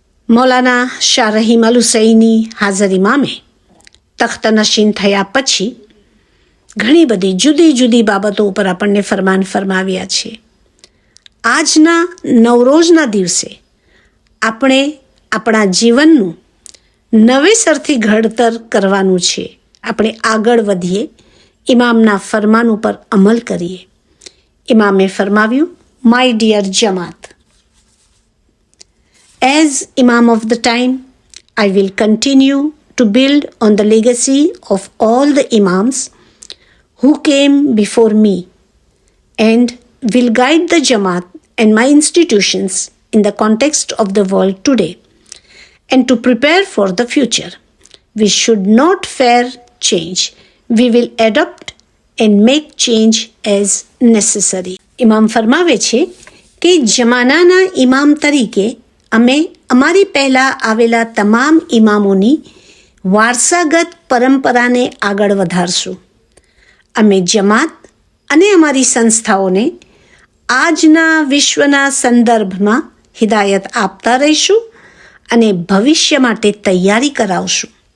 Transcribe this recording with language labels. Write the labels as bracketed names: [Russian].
[Gujarati] મૌલાના શાહ રહીમ અલ હુસૈની હાજર ઇમામે તખ્ત નશીન થયા પછી ઘણી બધી જુદી જુદી બાબતો ઉપર આપણને ફરમાન ફરમાવ્યા છે. આજના નવરોઝના દિવસે આપણે આપણા જીવનનું નવેસરથી ઘડતર કરવાનું છે. આપણે આગળ વધીએ, ઇમામના ફરમાન ઉપર અમલ કરીએ. ઇમામે ફરમાવ્યું, [English] My dear જમાત, as Imam of the time, I will continue to build on the legacy of all the Imams who came before me and will guide the Jamaat and my institutions in the context of the world today and to prepare for the future. We should not fear change. We will adopt and make change as necessary. [Gujarati] ઇમામ ફરમાવે છે કે જમાનાના ઇમામ તરીકે અમે અમારી પહેલાં આવેલા તમામ ઇમામોની વારસાગત પરંપરાને આગળ વધારશું. અમે જમાત અને અમારી સંસ્થાઓને આજના વિશ્વના સંદર્ભમાં હિદાયત આપતા રહીશું અને ભવિષ્ય માટે તૈયારી કરાવશું.